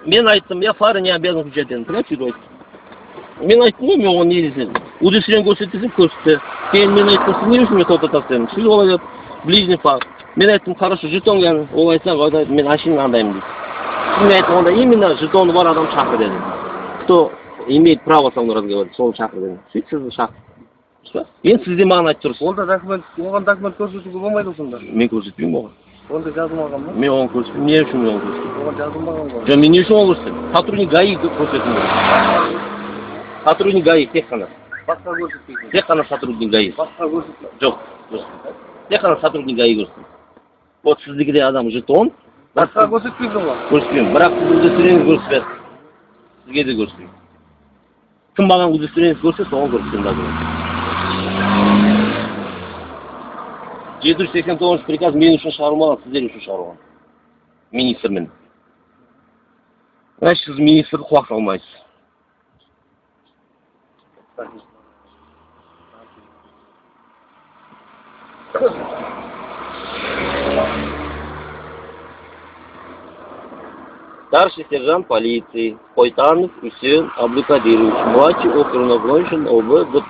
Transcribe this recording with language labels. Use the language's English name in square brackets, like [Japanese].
[Kazakh] Мен айттым, [Russian] я фары не обязан включать [Kazakh] дедім. Мен айттым ғой, мен оған не десем. Удостоверение көрсетсем, көрсетті. Кейін мен айттым, сіз не үшін мен тоқтатасыз дедім. Сіз олай деп, [Russian] ближний фар. [Kazakh] Мен айттым, [Russian] хорошо, [Kazakh] жетон кәні. Ол айтса, мен машина андаймын дейді. Мен айттым, онда именно жетоны бар адам шақыр дедім. [Russian] Кто имеет право со мной разговаривать, [Kazakh] сол шақыр дедім. Сөйтіп сізді шақыр. Енді сіз де маған айтып тұрсыз. Оған документ көрсетуге болмайды сонда. Мен көрсетпеймін оған. Онда жазылмаған ба? Мен оған көрсетпеймін. Не үшін мен оған көрсетпеймін? Оған жазылмаған ғой. Жоқ, мен не үшін оған көрсетемін? Сотрудник ГАИ көрсетемін. Сотрудник ГАИ тек қана. Басқа көрсетпейсің. Тек қана сотрудник ГАИ. Басқа көрсетпейсің. Жоқ, тек қана сотрудник ГАИ көрсетемін. Вот сіздікі де адам жетон. Басқа көрсетпейсің ғой. Көрсетпеймін. Бірақ сіз удостоверение көрсетпедіңіз. Сізге де көрсетпеймін. Кім маған удостоверение көрсетсе, оған көрсетемін. 789 приказ мен үшін шығарылмаған, сіздер үшін шығарылған. Министрмен. Значит, сіз министрді құлақ салмайсыз. [Russian] Старший сержант полиции Пойтанов Усен Абдукадирович, младший оперуполномоченный ОБ-ГП.